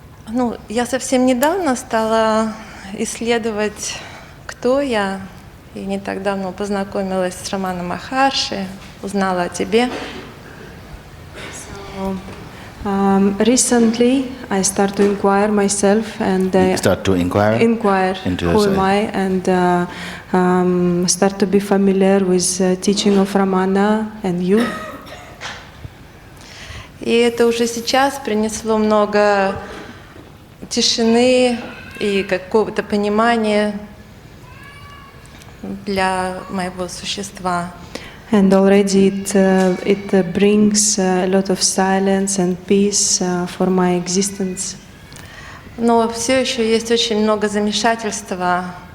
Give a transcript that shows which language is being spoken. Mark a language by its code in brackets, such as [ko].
[ru] Ну, я совсем недавно стала исследовать, кто я, и не так давно познакомилась с Раманом Махарши, узнала о тебе. [en] Recently, I start to inquire myself and Start to inquire into who am yourself. I, and start to be familiar with teaching of Ramana and you. [ru] И это уже сейчас принесло много тишины и какого-то понимания для моего существа. [en] And already it brings a lot of silence and peace for my existence. [ru] Но все еще есть очень много замешательства.